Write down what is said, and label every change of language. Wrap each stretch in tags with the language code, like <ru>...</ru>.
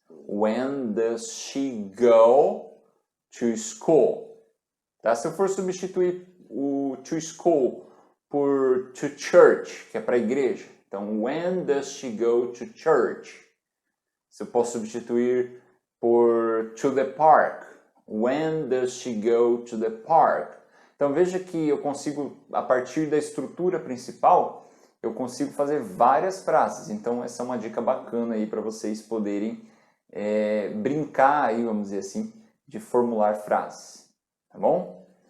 <en>When does she go to school?</en> <pt>Tá? Se eu for substituir o to school por to church, que é para a igreja.</pt> <en>Então, when does she go to church?</en> <pt>Se eu posso substituir por to the park.</pt> <en>When does she go to the park?</en> <pt>Então, veja que eu consigo, a partir da estrutura principal, eu consigo fazer várias frases. Então, essa é uma dica bacana aí para vocês poderem brincar aí, vamos dizer assim, de formular frases. Tá bom?</pt>